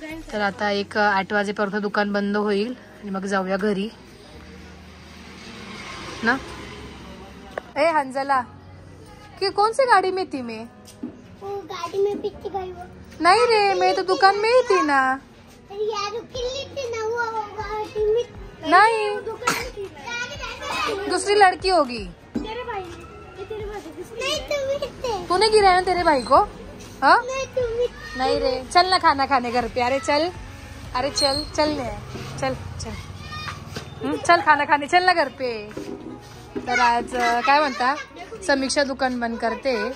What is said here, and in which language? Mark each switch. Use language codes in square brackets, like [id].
[mr] तर आता 8 वाजेपर्यंत दुकान बंद होईल आणि मग जाऊया घरी ना. [hi] ए हंजला, कि कौन सी गाड़ी में थी मैं? वो गाड़ी में पीछे गई वो। नहीं रे, मैं तो दुकान में ही थी ना. यार किल्ली थी ना वो गाड़ी में। नहीं, दुकान में थी ना। दूसरी लड़की होगी. तेरे भाई, ये तेरे भाई नहीं तुम थे। तूने गिराया ना तेरे भाई को? हाँ नहीं तुम नहीं रे. चल ना खाना खाने घर पे. अरे चल, अरे चल चल ने चल चल चल खाना खाने चल ना घर पे. [mr] तर आज काय म्हणता समीक्षा दुकान बंद करते.